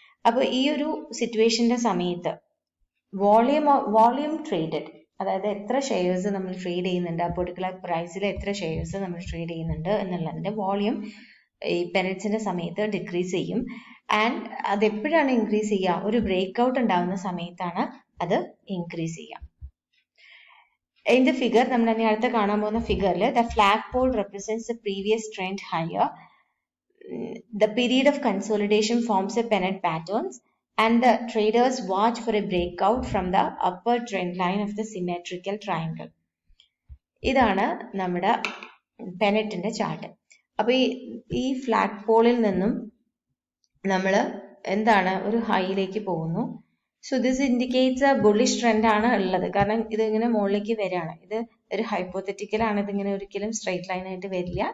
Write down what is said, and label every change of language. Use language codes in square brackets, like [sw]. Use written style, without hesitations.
[ml] അപ്പോൾ ഈ ഒരു സിറ്റുവേഷന്റെ സമയത്ത് വോളിയം ട്രേഡഡ്, അതായത് എത്ര ഷെയർസ് നമ്മൾ ട്രേഡ് ചെയ്യുന്നുണ്ട്, ആ പെർട്ടിക്കുലർ പ്രൈസിൽ എത്ര ഷെയർസ് നമ്മൾ ട്രേഡ് ചെയ്യുന്നുണ്ട് എന്നുള്ളതിന്റെ വോളിയം ഈ പെനറ്റ്സിന്റെ സമയത്ത് ഡിക്രീസ് ചെയ്യും. ആൻഡ് അത് എപ്പോഴാണ് ഇൻക്രീസ് ചെയ്യുക? ഒരു ബ്രേക്ക്ഔട്ട് ഉണ്ടാകുന്ന സമയത്താണ് അത് ഇൻക്രീസ് ചെയ്യുക. [en] In the figure, [ml] നമ്മൾ ഇനി അടുത്ത കാണാൻ പോകുന്ന ഫിഗറിൽ [en] the flagpole represents the previous trend higher. The period of consolidation forms a pennant patterns and the traders watch for a breakout from the upper trend line of the symmetrical triangle. [ml] ഇതാണ് നമ്മുടെ പെനറ്റിന്റെ chart. അപ്പൊ ഈ flag പോളിൽ നിന്നും നമ്മൾ എന്താണ് ഒരു ഹൈയിലേക്ക് പോകുന്നു. [en] so this indicates a bullish trend [ml] ആണ് ഉള്ളത്. കാരണം ഇത് ഇങ്ങനെ മുകളിലേക്ക് വരികയാണ്. ഇത് ഒരു ഹൈപ്പോത്തറ്റിക്കൽ ആണ്. ഇതിങ്ങനെ ഒരിക്കലും സ്ട്രൈറ്റ് ലൈൻ ആയിട്ട് വരില്ല.